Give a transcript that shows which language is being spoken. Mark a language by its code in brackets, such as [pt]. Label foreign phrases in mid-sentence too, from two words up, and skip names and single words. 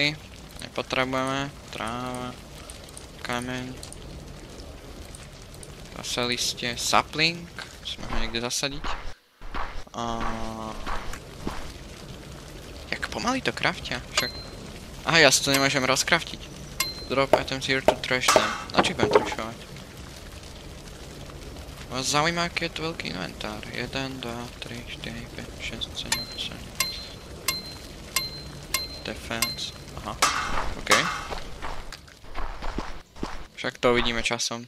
[sk] Nepotrebujeme. Tráva. Kameň. Zase listie. Sapling. Musíme ho niekde zasadiť. Jak pomaly to craftia, však. Aha, ja si to nemôžem rozkraftiť. [en] Drop items here to trash them. [sk] Na čo budem trashovať? Vás zaujíma, aký je to veľký inventár. 1, 2, 3, 4, 5, 6, 7, 8. Defense. Aha. OK. Však to uvidíme časom.